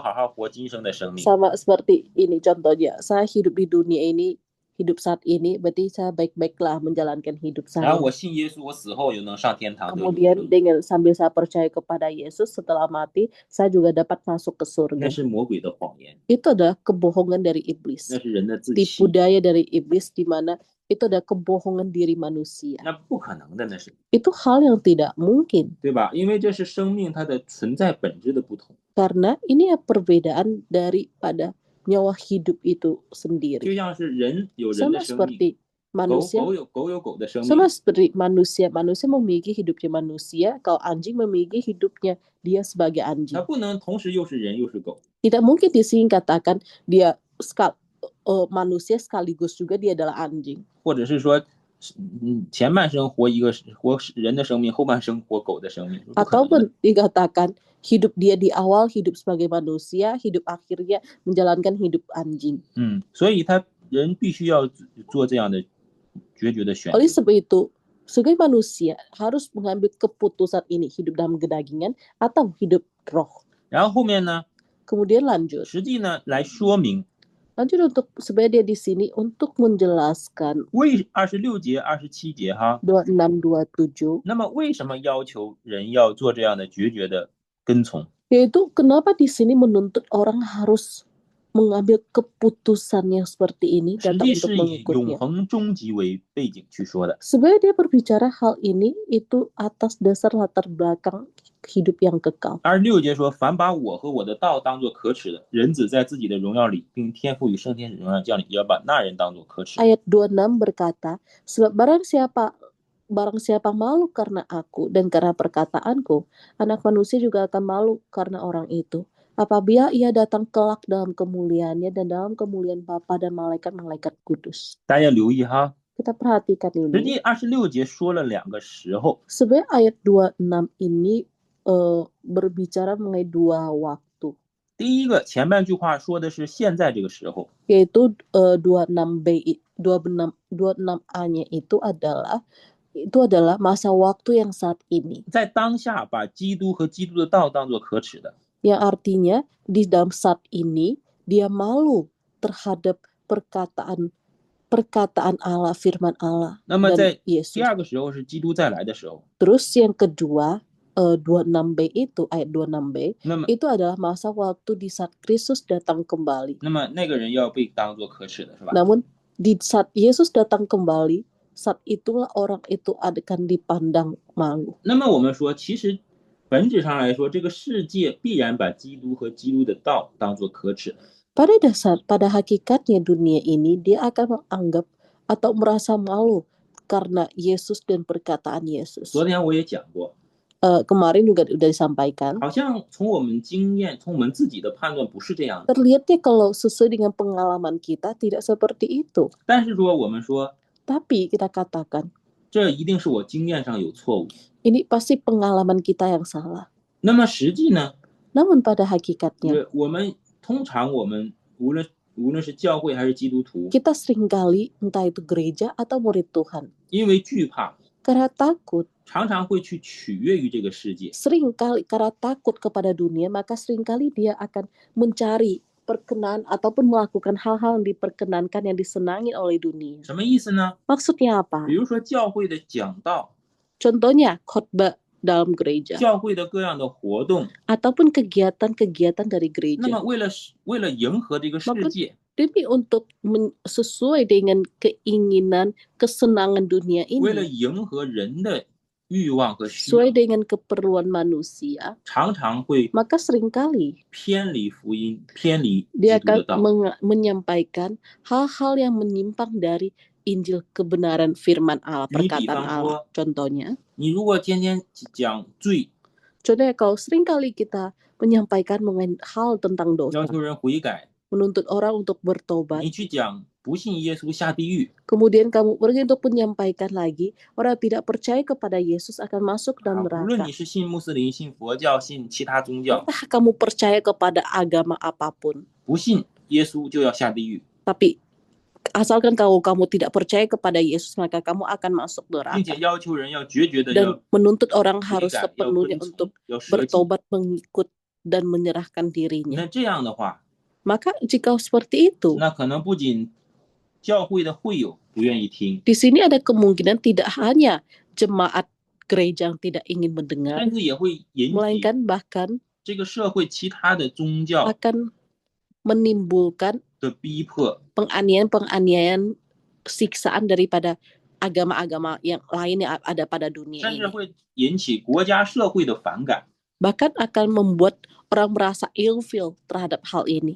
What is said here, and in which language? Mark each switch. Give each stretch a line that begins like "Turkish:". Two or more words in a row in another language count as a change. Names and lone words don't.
Indonesian: Sama seperti ini contohnya, saya hidup di dunia ini, hidup saat ini, berarti saya baik-baiklah menjalankan hidup
Chinese: 然后
Indonesian: saya.
Chinese: 我信耶稣，我死后也能上天堂得永
Indonesian: Kemudian
Chinese: 生，
Indonesian: dengan sambil saya percaya kepada Yesus, setelah mati saya juga dapat masuk ke
Chinese: 那
Indonesian: surga.
Chinese: 是魔鬼的谎言，
Indonesian: Itu adalah kebohongan dari
Chinese: 那
Indonesian: iblis,
Chinese: 是人的自
Indonesian: tipu
Chinese: 欺，
Indonesian: daya dari iblis, di mana itu adalah kebohongan diri manusia.
Chinese: 那不可能的，那是
Indonesian: Itu hal yang tidak mungkin,
Chinese: 对吧？因为这是生命它的存在本质的不同。
Indonesian: karena ini ya perbedaan daripada nyawa hidup itu
Chinese: 就
Indonesian: sendiri.
Chinese: 像是人有人的
Indonesian: Sama
Chinese: 生命，
Indonesian: seperti
Chinese: 狗
Indonesian: manusia,
Chinese: 有狗的生
Indonesian: sama
Chinese: 命，
Indonesian: seperti manusia memiliki hidupnya manusia, kalau anjing memiliki hidupnya dia sebagai
Chinese: 它
Indonesian: anjing.
Chinese: 不能同时又是人又是狗。
Indonesian: Tidak mungkin di sini katakan dia manusia sekaligus juga dia adalah anjing.
Chinese: 或者是说，前半生活人的生命，后半生活狗的生命，不可能的。
Indonesian: Ataupun dikatakan hidup dia di awal hidup sebagai manusia, hidup akhirnya menjalankan hidup anjing.
Chinese: 所以人必须要做这样的决绝的选
Indonesian: Oleh
Chinese: 择。
Indonesian: sebab itu, sebagai manusia harus mengambil keputusan ini, hidup dalam kedagingan atau hidup roh.
Chinese: 然后后面呢，
Indonesian: Kemudian lanjut.
Chinese: 实际呢来说明
Indonesian: Lanjut untuk sebenarnya dia di sini untuk menjelaskan
Chinese: 为26节、27节哈，
Indonesian: 26, 27,
Chinese: 那么为什么要求人要做这样的决绝的跟从？
Indonesian: yaitu kenapa di sini menuntut orang harus mengambil keputusan yang seperti ini
Chinese: 实
Indonesian: datang
Chinese: 际
Indonesian: untuk
Chinese: 是以永
Indonesian: mengikutnya.
Chinese: 恒终极为背景去说的。
Indonesian: Sebenarnya dia berbicara hal ini itu atas dasar latar belakang hidup yang kekal.
Chinese: 26 节说：“凡把我和我的道当作可耻的，人子在自己的荣耀里，并天父与圣天使荣耀降临，也要把那人当作可耻。”
Indonesian: Ayat 26 berkata, sebab barang siapa malu karena aku dan karena perkataanku, anak manusia juga akan malu karena orang itu. Apabila ia datang kelak dalam kemuliaannya dan dalam kemuliaan Bapa dan malaikat-malaikat kudus.
Chinese: 大家留意哈，
Indonesian: Kita perhatikan
Chinese: 实
Indonesian: ini.
Chinese: 际26节说了两个时候，
Indonesian: Sebenarnya ayat 26 ini berbicara mengenai dua waktu.
Chinese: 第一个前半句话说的是现在这个时候，
Indonesian: Yaitu 26A-nya itu adalah masa waktu yang saat ini.
Chinese: 在当下把基督和基督的道当作可耻的，
Indonesian: Yang artinya di dalam saat ini dia malu terhadap perkataan Allah, firman Allah
Chinese: 那么
Indonesian: dan
Chinese: 在
Indonesian: Yesus.
Chinese: 第二个时候是基督再来的时候，
Indonesian: Terus yang kedua 26b itu ayat 26b
Chinese: 那么
Indonesian: itu adalah masa waktu di saat Kristus datang kembali.
Chinese: 那么那个人要被当作可耻的是吧？
Indonesian: Namun di saat Yesus datang kembali, saat itulah orang itu akan dipandang malu.
Chinese: 那么我们说，其实本质上来说，这个世界必然把基督和基督的道当作可耻。
Indonesian: Pada hakikatnya dunia ini dia akan menganggap atau merasa malu karena Yesus dan perkataan Yesus.
Chinese: 昨天我也讲过，
Indonesian: Kemarin juga sudah disampaikan.
Chinese: 好像从我们经验，从我们自己的判断不是这样的。
Indonesian: Terlihatnya kalau sesuai dengan pengalaman kita tidak seperti itu.
Chinese: 但是说我们说，
Indonesian: Tapi kita katakan
Chinese: 这一定是我经验上有错误。
Indonesian: ini pasti pengalaman kita yang salah.
Chinese: 那么实际呢，
Indonesian: Namun pada hakikatnya
Chinese: 我们通常我们无论是教会还是基督徒，
Indonesian: kita seringkali entah itu gereja atau murid Tuhan
Chinese: 因为惧怕，
Indonesian: karena takut,
Chinese: 常常会去取悦于这个世界。
Indonesian: seringkali karena takut kepada dunia, maka seringkali dia akan mencari perkenan ataupun melakukan hal-hal yang diperkenankan, yang disenangi oleh dunia.
Chinese: 什么意思呢？
Indonesian: Maksudnya apa?
Chinese: 比如说教会的讲道，
Indonesian: Contohnya khotbah dalam gereja
Chinese: 教会的各样的活动，
Indonesian: ataupun kegiatan-kegiatan dari
Chinese: 那么
Indonesian: gereja.
Chinese: 为了迎合这个世界，
Indonesian: Demi untuk sesuai dengan keinginan, kesenangan dunia
Chinese: 为了
Indonesian: ini,
Chinese: 迎合人的欲望和需
Indonesian: sesuai
Chinese: 要，
Indonesian: dengan keperluan manusia,
Chinese: 常常会
Indonesian: maka seringkali
Chinese: 偏离福音，偏离基
Indonesian: dia
Chinese: 督的
Indonesian: akan
Chinese: 道。
Indonesian: menyampaikan hal-hal yang menyimpang dari Injil kebenaran firman Allah, Ini perkataan bidang Allah. Contohnya,
Chinese: 你如果天天讲罪，
Indonesian: contohnya kalau seringkali kita menyampaikan mengenai hal tentang
Chinese: 要
Indonesian: dosa,
Chinese: 求人悔改，
Indonesian: menuntut orang untuk bertobat,
Chinese: 你去讲不信耶稣下地狱，
Indonesian: kemudian kamu pergi untuk menyampaikan lagi orang tidak percaya kepada Yesus akan masuk 啊 dalam
Chinese: 无论
Indonesian: neraka.
Chinese: 你是信穆斯林、信佛教、信其他宗教，
Indonesian: Entah kamu percaya kepada agama apapun,
Chinese: 不信耶稣就要下地狱，
Indonesian: tapi asalkan kamu tidak percaya kepada Yesus, maka kamu akan masuk
Chinese: 并且
Indonesian: neraka.
Chinese: 要求人要决绝的
Indonesian: Dan
Chinese: 要
Indonesian: menuntut orang
Chinese: 悔
Indonesian: harus
Chinese: 改，要
Indonesian: sepenuhnya
Chinese: 跟
Indonesian: untuk
Chinese: 从，要舍己。
Indonesian: bertobat, mengikut dan menyerahkan dirinya.
Chinese: 那这样的话，
Indonesian: Maka jika seperti itu,
Chinese: 那可能不仅教会的会友不愿意听，
Indonesian: Di sini ada kemungkinan tidak hanya jemaat gereja yang tidak ingin mendengar,
Chinese: 甚至也会引起
Indonesian: melainkan bahkan
Chinese: 这个社会其他的宗教
Indonesian: akan menimbulkan
Chinese: 的逼迫，
Indonesian: penganiayaan, siksaan daripada agama-agama yang lain yang ada pada dunia
Chinese: 甚至
Indonesian: ini.
Chinese: 会引起国家社会的反感，
Indonesian: Bahkan akan membuat orang merasa ilfeel terhadap hal ini.